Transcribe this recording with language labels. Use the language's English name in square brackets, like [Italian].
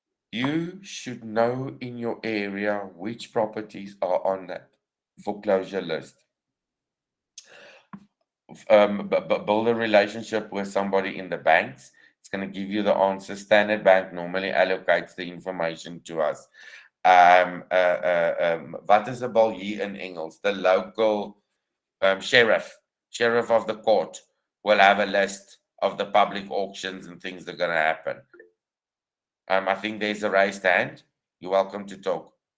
[English] You should know in your area which properties are on that foreclosure list. Build a relationship with somebody in the banks. It's going to give you the answer. Standard Bank normally allocates the information to us. [Afrikaans] Wat is 'n bal hier in Engels? [English] The local sheriff of the court will have a list of the public auctions and things that are going to happen. I think there's a raised hand. You're welcome to talk.